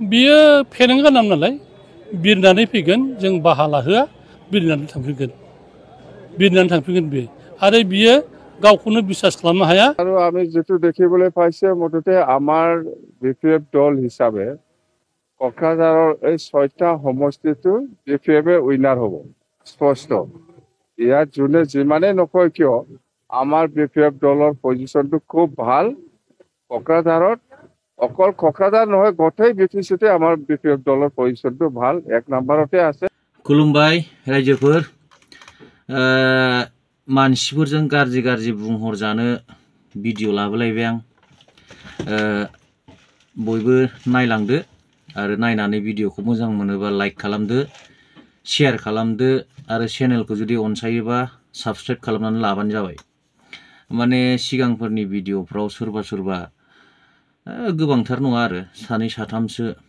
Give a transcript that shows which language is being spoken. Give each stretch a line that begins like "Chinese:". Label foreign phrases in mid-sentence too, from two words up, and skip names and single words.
Bodo: बियो फेरेंगा नाम नालाय बिरनानै फैगोन जों बाहा लाहोआ बिरनानै थांफिनगोन बियो आरो बियो गावखौनो বিশ্বাস खालामनो हाया
Assamese: আৰু আমি যেটো দেখিবলৈ পাইছে মততে আমাৰ বিপিএফ দল হিচাপে কক্ৰাঝাৰৰ এই ৬টা সমষ্টিটো বিপিএফে উইনাৰ হ'ব স্পষ্ট ইয়াত যোনে যিমানে নকয় কিয় আমাৰ বিপিএফ দলৰ পজিশনটো খুব ভাল কক্ৰাঝাৰত অকল কক্ৰাঝাৰ নহয় গোটেই বিপিসিতে আমাৰ বিপিএফ দলৰ পজিশনটো ভাল এক নম্বৰতে আছে
Bodo: खुलुमबाय रायजोफोर मानसिफोरजों गाज्रि बुंहरजानो भिडिअ लाबोलायबाय आं बयबो नायलांदो आरो नायनानै भिडिअखौ मोजां मोनोबा लाइक खालामदो शेयार खालामदो आरो चेनेलखौ जुदि अनसायोबा साबस्क्राइब खालामनानै लाबानो जाबाय माने सिगांफोरनि भिडिअफ्राव सोरबा गोबांथार नङा आरो सानै साथामसो